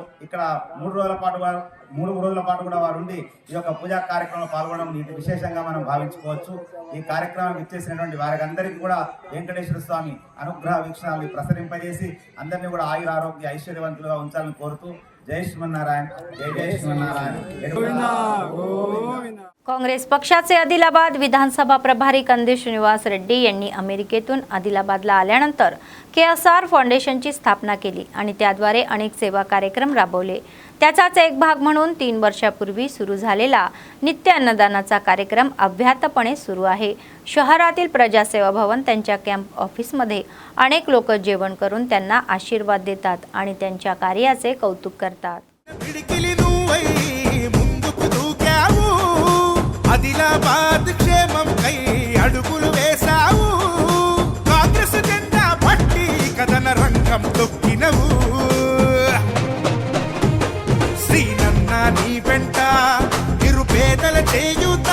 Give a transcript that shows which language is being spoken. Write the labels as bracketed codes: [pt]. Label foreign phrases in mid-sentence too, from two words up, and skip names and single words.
[te] ఇక్కడ 3 రోజుల పాటు కూడా వారు ఉండి ఈ యొక్క పూజా కార్యక్రమంలో పాల్గొనడం విశేషంగా మనం భావించుకోవచ్చు. ఈ కార్యక్రమానికి ఇచ్చేసినటువంటి వారికి అందరికీ కూడా వెంకటేశ్వర స్వామి అనుగ్రహ వీక్షణాలు ప్రసరింపజేసి అందరినీ కూడా ఆయుర ఆరోగ్య ఐశ్వర్యవంతులుగా ఉంచాలని కోరుతూ జై శ్రీమన్నారాయణ, జై జై శ్రీమన్నారాయణ. [mr] काँग्रेस पक्षाचे आदिलाबाद विधानसभा प्रभारी कंदी श्रीनिवास रेड्डी यांनी अमेरिकेतून आदिलाबादला आल्यानंतर KSR फाउंडेशनची स्थापना केली आणि त्याद्वारे अनेक सेवा कार्यक्रम राबवले. त्याचाच एक भाग म्हणून 3 वर्षापूर्वी सुरू झालेला नित्य अन्नदानाचा कार्यक्रम अव्याहतपणे सुरू आहे. शहरातील प्रजासेवा भवन त्यांच्या कॅम्प ऑफिसमध्ये अनेक लोक जेवण करून त्यांना आशीर्वाद देतात आणि त्यांच्या कार्याचे कौतुक करतात. [te] ఆదిలాబాద్ క్షేమం కై అడుగులు వేసావు. కాంగ్రెస్ జెండా పట్టి కథన రంగం తొక్కినవు. శ్రీనన్న నీ వెంట నిరుపేదల చేయుత.